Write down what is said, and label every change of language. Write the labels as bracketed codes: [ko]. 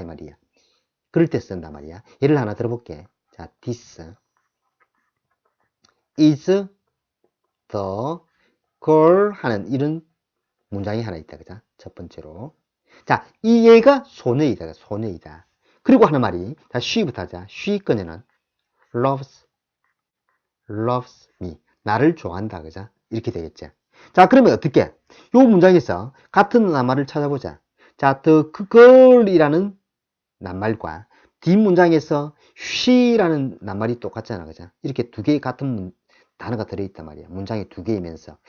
[ko] 이 말이야. 그럴 때 쓴단 말이야. 예를 하나 들어볼게. 자, [en] this is the girl [ko] 하는 이런 문장이 하나 있다. 그죠? 첫 번째로. 자, 이 얘가 소녀이다. 소녀이다. 그리고 하는 말이, 자, she부터 하자. she 꺼내는 [en] loves me. [ko] 나를 좋아한다. 그죠? 이렇게 되겠죠. 자, 그러면 어떻게? 요 문장에서 같은 낱말을 찾아보자. 자, the girl이라는 낱말과 뒷문장에서 she라는 낱말이 똑같잖아. 그죠? 이렇게 두 개의 같은 단어가 들어있단 말이야. 문장이 두 개이면서.